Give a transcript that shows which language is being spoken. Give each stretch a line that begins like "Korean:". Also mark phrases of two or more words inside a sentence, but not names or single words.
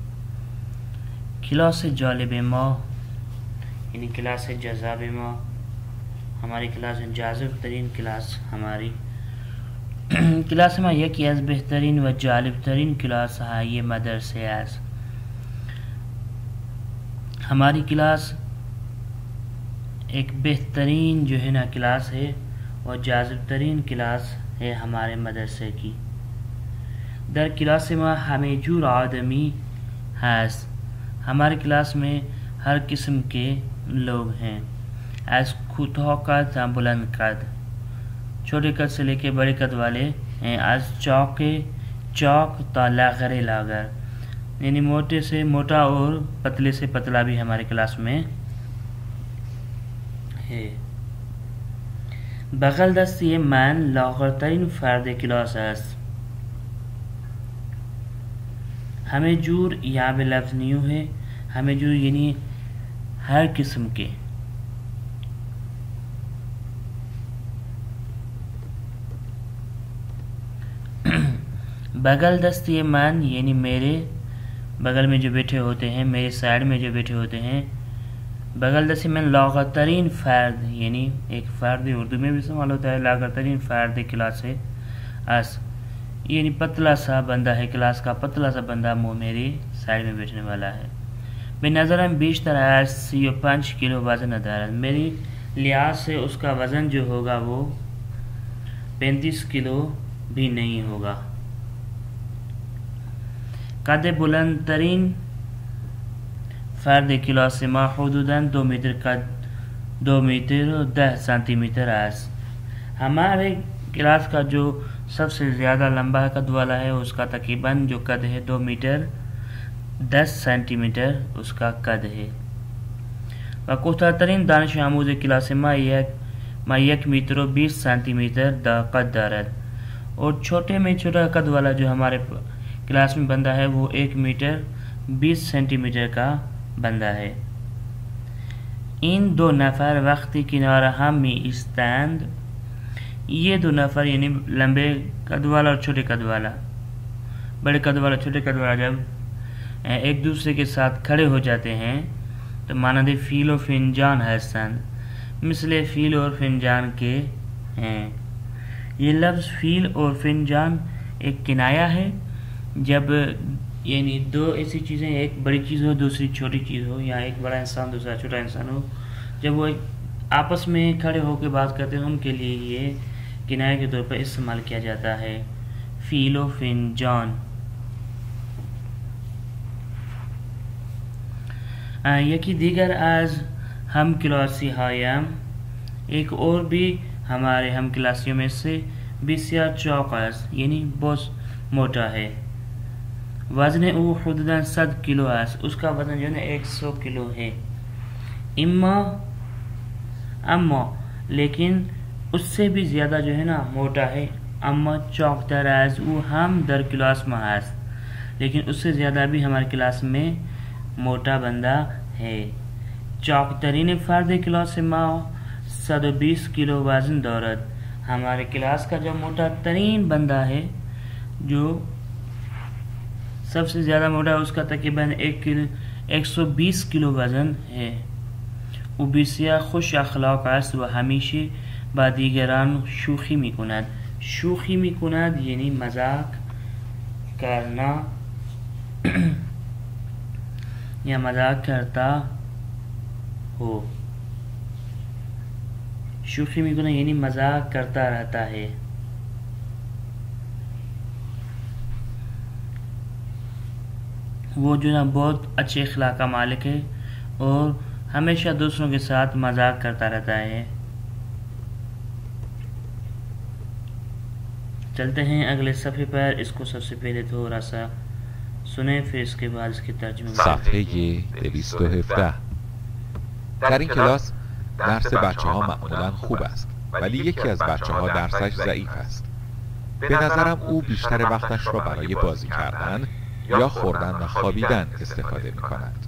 Persian: کلاس جالب ما یعنی کلاس جذاب ما،
Urdu: ہماری کلاس
Persian: جذاب ترین کلاس
Urdu: ہماری کلاس
Persian: ما یکی از بہترین و جالب ترین کلاس های مدرسه است.
Urdu: ہماری کلاس ایک بہترین جو ہے نا کلاس ہے اور جذاب ترین کلاس ہے ہمارے مدرسے کی.
Persian: در کلاس ما ہمیں جور آدمی ہست.
Urdu: ہمارے کلاس میں ہر قسم کے لوگ ہیں،
Persian: از کوتاه قد تا بلند قد،
Urdu: چھوٹے قد سے لے کے بڑے قد والے ہیں،
Persian: از چاق تا لاغر لاغر،
Urdu: یعنی موٹے سے موٹا اور پتلے سے پتلا بھی ہمارے کلاس میں ہے.
Persian: بغل دستی من لاغرترین فرد کلاس است. ہمیں جور
Urdu: یہاں پہ لفظ نیو ہے،
Persian: ہمیں جور
Urdu: یعنی ہر قسم کے.
Persian: بغل دستی من
Urdu: یعنی میرے بغل میں جو بیٹھے ہوتے ہیں، میرے سائڈ میں جو بیٹھے ہوتے ہیں.
Persian: بغل دستی من لاغرترین فرد
Urdu: یعنی ایک فرد اردو میں بھی استعمال ہوتا ہے،
Persian: لاغرترین فرد کلاس
Urdu: ہے اس، یعنی پتلا سا بندہ ہے کلاس کا، پتلا سا بندہ میری سائڈ میں بیٹھنے والا ہے.
Persian: بے نظرم بیشتر از 35 کلو وزن دارد.
Urdu: میری لحاظ سے اس کا وزن جو ہوگا وہ 35 کلو بھی نہیں ہوگا.
Persian: قد بلند ترین فرد کلاس ما حدوداً 2 میٹر قد 2 میٹر و 10 سانتی میٹر است.
Urdu: ہمارے کلاس کا جو سب سے زیادہ لمبا قد والا ہے اس کا تقریباً جو قد ہے 2 میٹر 10 سینٹی میٹر اس کا قد ہے.
Persian: و کوتاهترین دانش آموز کلاس ما 1 میٹر و 20 سانتی میٹر قد دارد.
Urdu: اور چھوٹے میں چھوٹا قد والا جو ہمارے کلاس میں بندہ ہے وہ 1 میٹر 20 سینٹی میٹر کا بندہ ہے.
Persian: این 2 نفر وقتی کنار ہم می ایستند،
Urdu: یہ 2 نفر یعنی لمبے قد والا اور چھوٹے قد والا، بڑے قد والا چھوٹے قد والا جب ایک دوسرے کے ساتھ کھڑے ہو جاتے ہیں تو
Persian: مانند فیل و فنجان ہستند،
Urdu: مثل فیل اور فنجان کے ہیں. یہ لفظ فیل اور فنجان ایک کنایہ ہے جب یعنی 2 ایسی چیزیں، ایک بڑی چیز ہو دوسری چھوٹی چیز ہو، یا ایک بڑا انسان دوسرا چھوٹا انسان ہو، جب وہ آپس میں کھڑے ہو کے بات کرتے ہیں ان کے لیے یہ کنایہ کے طور پر استعمال کیا جاتا ہے، فیل و فنجان.
Persian: یکی دیگر از ہم کلاسی ہایم،
Urdu: ایک اور بھی ہمارے ہم کلاسیوں میں سے
Persian: بسیار چاق است
Urdu: یعنی بہت موٹا ہے.
Persian: وزن او حدوداً 100 کلو است.
Urdu: اس کا وزن جو ہے 100 کلو ہے. اما لیکن اس سے بھی زیادہ جو ہے نا موٹا ہے.
Persian: اما چاقتر از او ہم در کلاس میں است،
Urdu: لیکن اس سے زیادہ بھی ہمارے کلاس میں موٹا بندہ ہے.
Persian: چاقترین فرد کلاس ما 120 کلو وزن دارد.
Urdu: ہمارے کلاس کا جو موٹا ترین بندہ ہے جو سب سے زیادہ موٹا اس کا تقریباً 120 کلو وزن ہے.
Persian: او بسیار خوش اخلاق است و همیشه با دیگران شوخی میکند. شوخی میکند
Urdu: یعنی مذاق کرنا یا مذاق کرتا ہو.
Persian: شوخی میکند
Urdu: یعنی مذاق کرتا رہتا ہے. وہ جو نا بہت اچھے اخلاق کا مالک ہے اور ہمیشہ دوسروں کے ساتھ مذاق کرتا رہتا ہے. چلتے ہیں اگلے صفحے پر. اس کو سب سے پہلے تھوڑا سا سنیں پھر اس کے بعد اس کی ترجمه.
Persian: صفحه 217. در این کلاس درس بچه ها معمولا خوب است ولی یکی از بچه ها درسش ضعیف است. به نظرم او بیشتر وقتش را برای بازی کردن یا خوردن و خوابیدن استفاده می کند.